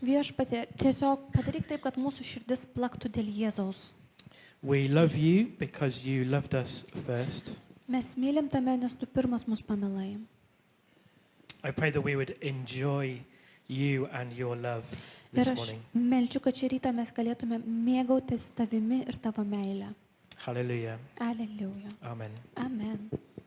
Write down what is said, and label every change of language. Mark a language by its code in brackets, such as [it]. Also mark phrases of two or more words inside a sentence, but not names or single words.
[lt] Viešpatie, tiesiog padaryk taip, kad mūsų širdis plaktų dėl Jėzaus. [en] We love you because you loved us first. [lt] Mes mylim tame, nes tu pirmas mus pamilai. [en] I pray that we would enjoy you and your love [lt] Ir [en] this [lt] aš [en] morning. [lt] meldžiu, kad šį rytą mes galėtume mėgautis tavimi ir tavo meilę. [en] Hallelujah. [lt] Aleliuja. [en] Amen. [lt] Amen.